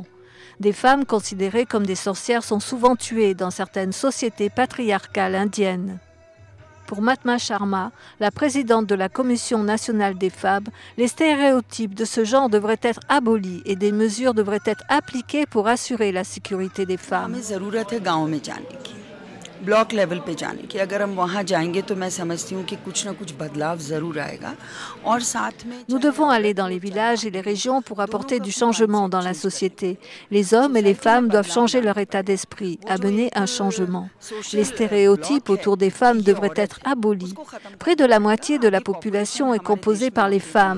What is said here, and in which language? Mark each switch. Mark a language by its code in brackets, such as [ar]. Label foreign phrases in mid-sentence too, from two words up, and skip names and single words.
[fr] Des femmes considérées comme des sorcières sont souvent tuées dans certaines sociétés patriarcales indiennes. Pour Matma Sharma, la présidente de la Commission nationale des femmes, les stéréotypes de ce genre devraient être abolis et des mesures devraient être appliquées pour assurer la sécurité des femmes. [en] block level [hi] पे जाने की अगर हम वहाँ जाएंगे तो मैं समझती हूँ कि कुछ ना कुछ बदलाव जरूर आएगा और साथ में [fr] Nous devons aller dans les villages et les régions pour apporter du changement dans la société. Les hommes et les femmes doivent changer leur état d'esprit, amener un changement. Les stéréotypes autour des femmes devraient être abolis. Près de la moitié de la population est composée par les femmes.